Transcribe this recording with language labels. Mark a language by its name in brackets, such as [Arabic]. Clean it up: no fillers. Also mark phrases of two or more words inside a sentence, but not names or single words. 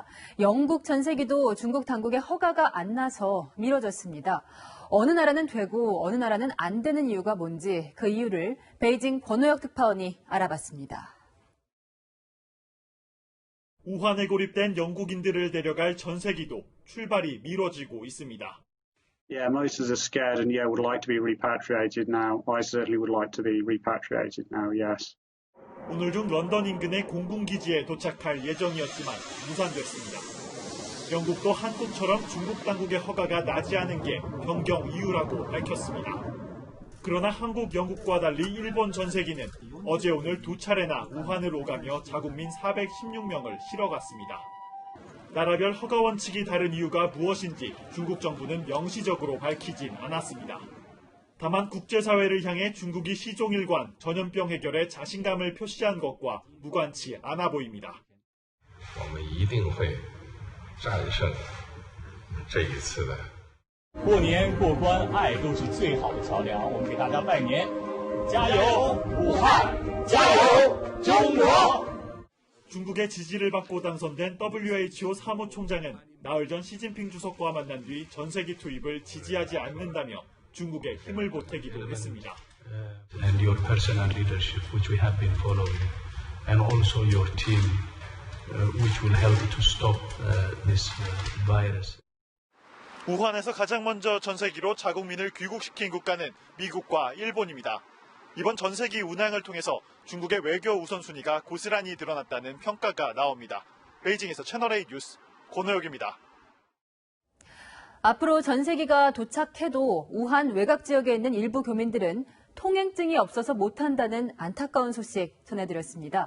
[Korean] 영국 전세기도 중국 당국의 허가가 안 나서 미뤄졌습니다. 어느 나라는 되고 어느 나라는 안 되는 이유가 뭔지 그 이유를 베이징 권호혁 특파원이 알아봤습니다. 우한에 고립된 영국인들을 데려갈 전세기도 출발이 미뤄지고 있습니다. [English] Yeah, most of us are scared and would like to be repatriated now. I certainly would like to be repatriated now, yes. [Korean] 오늘 중 런던 인근의 공군기지에 도착할 예정이었지만 무산됐습니다. 영국도 한국처럼 중국 당국의 허가가 나지 않은 게 변경 이유라고 밝혔습니다. 그러나 한국, 영국과 달리 일본 전세기는 어제 오늘 두 차례나 우한을 오가며 자국민 416명을 실어갔습니다. 나라별 허가 원칙이 다른 이유가 무엇인지 중국 정부는 명시적으로 밝히진 않았습니다. 다만 국제사회를 향해 중국이 시종일관 전염병 해결에 자신감을 표시한 것과 무관치 않아 보입니다. [Chinese] 我们一定会战胜这一次的。过年过关，爱都是最好的桥梁。我们给大家拜年，加油，武汉！加油，中国！ [Korean] 중국의 지지를 받고 당선된 WHO 사무총장은 나흘 전 시진핑 주석과 만난 뒤 전세기 투입을 지지하지 않는다며 중국에 힘을 보태기도 했습니다. [English] And your personal leadership, which we have been following, and also your team, which will help to stop this virus. [Korean] 우한에서 가장 먼저 전세기로 자국민을 귀국시킨 국가는 미국과 일본입니다. 이번 전세기 운항을 통해서 중국의 외교 우선순위가 고스란히 드러났다는 평가가 나옵니다. 베이징에서 채널A 뉴스 권호혁입니다. 앞으로 전세기가 도착해도 우한 외곽 지역에 있는 일부 교민들은 통행증이 없어서 못한다는 안타까운 소식 전해드렸습니다.